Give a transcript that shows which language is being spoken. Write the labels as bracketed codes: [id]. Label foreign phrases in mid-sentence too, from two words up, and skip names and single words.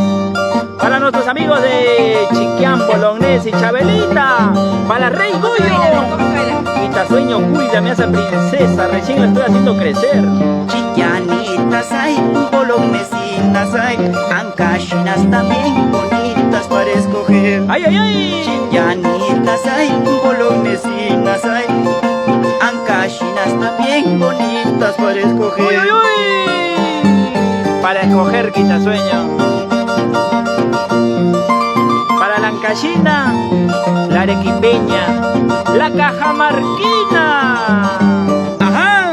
[es] Para nuestros amigos de Chiquián, Bolognés y Chabelita. Para Rey Goyo. Quitasueño, cuídame a esa princesa, recién la estoy haciendo crecer. Chiquianitas hay, bolognesinas hay, ancachinas también bonitas para escoger. ¡Ay, ay, ay! Chiquianitas hay, bolognesinas hay, ancachinas también bonitas para ¡Uy, escoger. uy, uy! Para escoger, quitasueño. Para la ancachina, la arequipeña, la cajamarquina. Ajá.